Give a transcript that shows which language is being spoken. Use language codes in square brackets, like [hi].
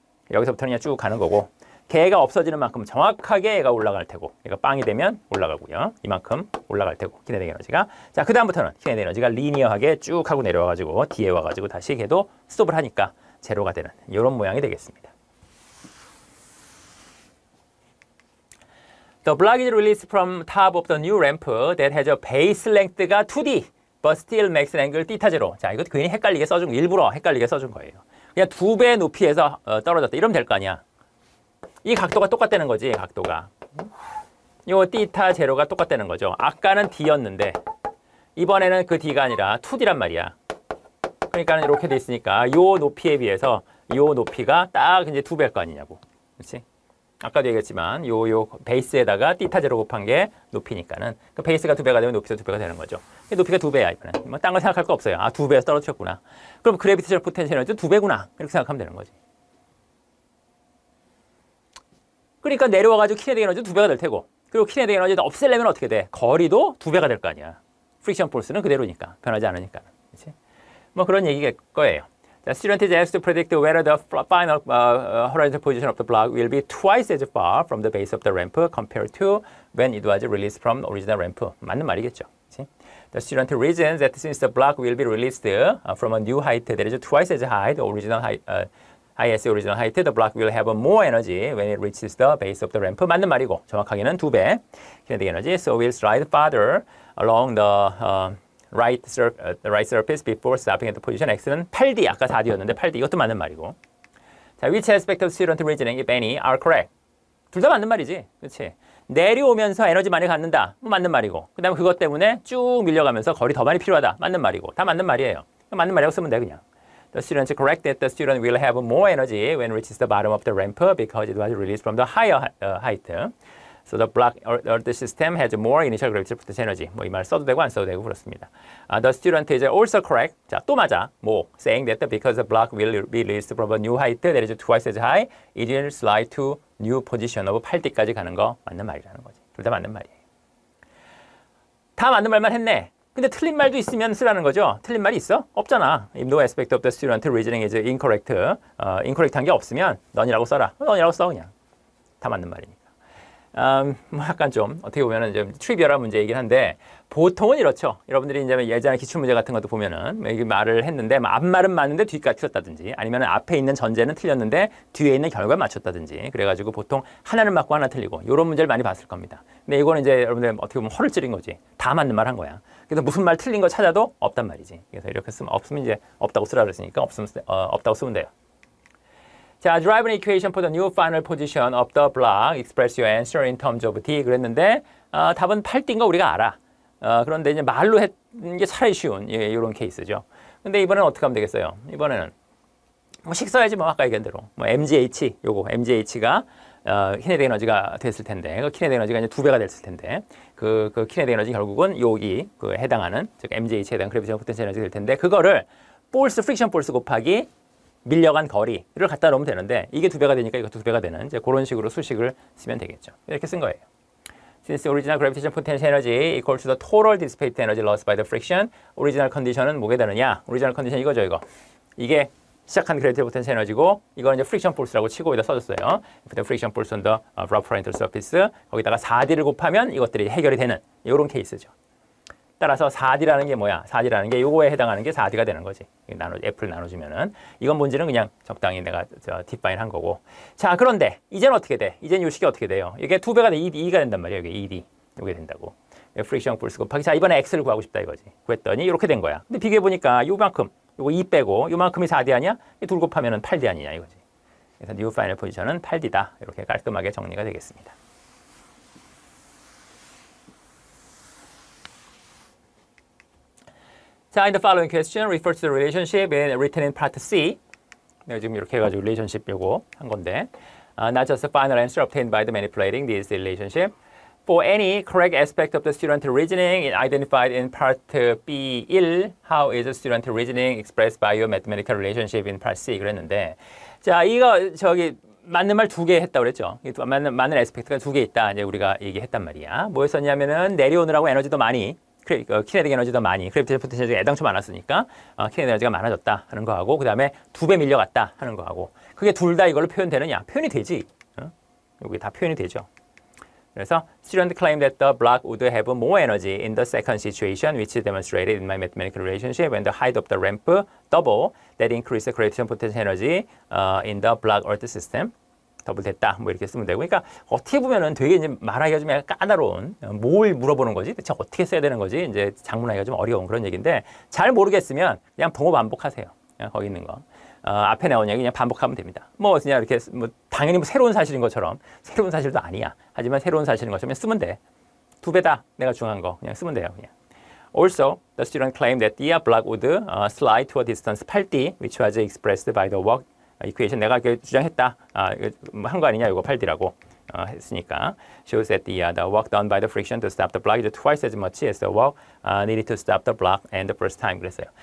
[ko] 여기서부터는 그냥 쭉 가는 거고 걔가 없어지는 만큼 정확하게 얘가 올라갈 테고 얘가 빵이 되면 올라가고요. 이만큼 올라갈 테고 키네틱 에너지가 자 그 다음부터는 키네틱 에너지가 리니어하게 쭉 하고 내려와가지고 뒤에 와가지고 다시 걔도 스톱을 하니까 제로가 되는 이런 모양이 되겠습니다. [en] The block is released from top of the new ramp that has a base length가 2D but still makes an angle θ 제로. [ko] 자 이것도 괜히 헷갈리게 써준 거 일부러 헷갈리게 써준 거예요. 그냥 2배 높이에서 떨어졌다. 이러면 될 거 아니야. 이 각도가 똑같다는 거지, 각도가. 요 θ 제로가 똑같다는 거죠. 아까는 D였는데 이번에는 그 D가 아니라 2D란 말이야. 그러니까 이렇게 돼 있으니까 요 높이에 비해서 요 높이가 딱 이제 2배일 거 아니냐고. 그렇지? 아까도 얘기했지만 요 베이스에다가 θ 제로 곱한 게 높이니까는 그 베이스가 2배가 되면 높이도 2배가 되는 거죠. 높이가 2배야 이번엔. 뭐 딴 걸 생각할 거 없어요. 아 2배에서 떨어뜨렸구나. 그럼 그래비테이션 포텐셜 에너지도 2배구나. 이렇게 생각하면 되는 거지. 그러니까 내려와가지고 키네틱 에너지도 2배가 될 테고 그리고 키네틱 에너지도 없애려면 어떻게 돼? 거리도 2배가 될 거 아니야. 프릭션 폴스는 그대로니까. 변하지 않으니까. 그렇지? 뭐 그런 얘기일 거예요. [en] The student is asked to predict whether the final horizontal position of the block will be twice as far from the base of the ramp compared to when it was released from the original ramp. [ko] 맞는 말이겠죠. 그치? [en] The student reasons that since the block will be released from a new height that is twice as high, the original height, highest original height, the block will have more energy when it reaches the base of the ramp. [ko] 맞는 말이고 정확하게는 2배 [en] kinetic energy, so will slide farther along the right surface before stopping at the position X는 8D, [ko] 아까 4D였는데 8D 이것도 맞는 말이고. [en] 자, which aspect of student reasoning, if any, are correct? [ko] 둘 다 맞는 말이지, 그렇지? 내려오면서 에너지 많이 갖는다, 맞는 말이고. 그 다음에 그것 때문에 쭉 밀려가면서 거리 더 많이 필요하다, 맞는 말이고. 다 맞는 말이에요. 맞는 말이라고 쓰면 돼 그냥. [en] The student is correct that the student will have more energy when it reaches the bottom of the ramp because it was released from the higher height. So the block or the system has more initial gravitational potential energy. [ko] 뭐 이 말 써도 되고 안 써도 되고 그렇습니다. [en] The student is also correct. [ko] 자, 또 맞아. [en] 뭐 saying that because the block will be released from a new height that is twice as high, it will slide to new position of 8D까지 [ko] 가는 거 맞는 말이라는 거지. 둘 다 맞는 말이에요. 다 맞는 말만 했네. 근데 틀린 말도 있으면 쓰라는 거죠. 틀린 말이 있어? 없잖아. [en] If no aspect of the student reasoning is incorrect, [ko] incorrect한 게 없으면 none이라고 써라. none이라고 써 그냥. 다 맞는 말이니까. 뭐 약간 좀 어떻게 보면은 좀 트리비얼한 문제이긴 한데 보통은 이렇죠. 여러분들이 이제 예전에 기출문제 같은 것도 보면은 이게 말을 했는데 앞말은 맞는데 뒷가 틀렸다든지 아니면 앞에 있는 전제는 틀렸는데 뒤에 있는 결과 맞췄다든지 그래가지고 보통 하나는 맞고 하나 틀리고 이런 문제를 많이 봤을 겁니다. 근데 이거는 이제 여러분들 어떻게 보면 허를 찌른 거지. 다 맞는 말 한 거야. 그래서 무슨 말 틀린 거 찾아도 없단 말이지. 그래서 이렇게 쓰면 없으면 이제 없다고 쓰라 그랬으니까 없다고 쓰면 돼요. [en] 자, drive an equation for the new final position of the block. Express your answer in terms of D. [ko] 그랬는데 답은 8D인 거 우리가 알아. 그런데 이제 말로 했는 게 차라리 쉬운 이런 케이스죠. 근데 이번에는 어떻게 하면 되겠어요? 이번에는 뭐 식 써야지 뭐 아까 얘기한 대로 뭐 MGH 요거 MGH가 키네틱 에너지가 됐을 텐데 그 키네틱 에너지가 이제 2배가 됐을 텐데 그 키네틱 에너지 결국은 여기 그 해당하는 즉 MGH에 해당 그래비테이션 포텐셜 에너지가 될 텐데 그거를 force 프릭션 force 곱하기 밀려간 거리를 갖다 놓으면 되는데 이게 2배가 되니까 이것도 2배가 되는 이제 그런 식으로 수식을 쓰면 되겠죠. 이렇게 쓴 거예요. [en] Since original gravitational potential energy equals to the total dissipated energy lost by the friction, [ko] 오리지널 컨디션은 뭐게 되느냐? 오리지널 컨디션 이거죠, 이거. 이게 시작한 gravitational potential energy고 이거는 이제 friction force라고 치고 여기다 써줬어요. [en] If the friction force on the rough parameter surface [ko] 거기다가 4D를 곱하면 이것들이 해결이 되는 이런 케이스죠. 따라서 4D라는 게 뭐야? 4D라는 게 요거에 해당하는 게 4D가 되는 거지. F를 나눠주면은. 이건 뭔지는 그냥 적당히 내가 디파인 한 거고. 자, 그런데 이제는 어떻게 돼? 이제는 요 식이 어떻게 돼요? 이게 2배가 돼. 2가 된단 말이에요. 이게 2D. 요게 된다고. 프릭션 폴스 곱하기. 자, 이번에 X를 구하고 싶다 이거지. 구했더니 이렇게 된 거야. 근데 비교해보니까 요만큼, 요거 2 빼고 요만큼이 4D 아니야? 이 둘 곱하면은 8D 아니냐 이거지. 그래서 뉴 파이널 포지션은 8D다. 이렇게 깔끔하게 정리가 되겠습니다. [en] 자, in the following question, refer to the relationship written in part C. [ko] 내가 지금 이렇게 해가지고 relationship 요거 한 건데, [en] not just the final answer obtained by the manipulating this relationship. For any correct aspect of the student reasoning identified in part B1, how is the student reasoning expressed by your mathematical relationship in part C? [ko] 그랬는데, 자, 이거 저기 맞는 말 2개 했다고 그랬죠. 맞는 에스펙트가 2개 있다. 이제 우리가 얘기했단 말이야. 뭐였었냐면은 내려오느라고 에너지도 많이. 키네틱 에너지도 많이, 그래비테이션 포텐셜이 애당초 많았으니까 키네틱 에너지가 많아졌다 하는 거하고 그 다음에 2배 밀려갔다 하는 거하고 그게 둘 다 이걸로 표현되느냐? 표현이 되지. 여기 다 표현이 되죠. 그래서 [en] student claimed that the block would have more energy in the second situation which demonstrated in my mathematical relationship when the height of the ramp double that increased the gravitational potential energy in the block earth system. [ko] 더블 됐다 뭐 이렇게 쓰면 되고 그러니까 어떻게 보면은 되게 이제 말하기가 좀 약간 까다로운 뭘 물어보는 거지 대체 어떻게 써야 되는 거지 이제 작문하기가 좀 어려운 그런 얘기인데 잘 모르겠으면 그냥 동호 반복하세요. 그냥 거기 있는 거 앞에 나온 얘기 그냥 반복하면 됩니다. 뭐 그냥 이렇게 뭐 당연히 뭐 새로운 사실인 것처럼 새로운 사실도 아니야. 하지만 새로운 사실인 것처럼 쓰면 돼. 2배다 내가 중요한 거 그냥 쓰면 돼요. 그냥. [en] Also, the student claimed that the block would slide to a distance 8D, which was expressed by the work 이퀘이션 [ko] 내가 이렇게 주장했다. 한 거 아니냐 이거 8D라고 했으니까 [en] shows that the work done by the friction to stop the block is twice as much as the work needed to stop the block and the first time [ko] 그랬어요.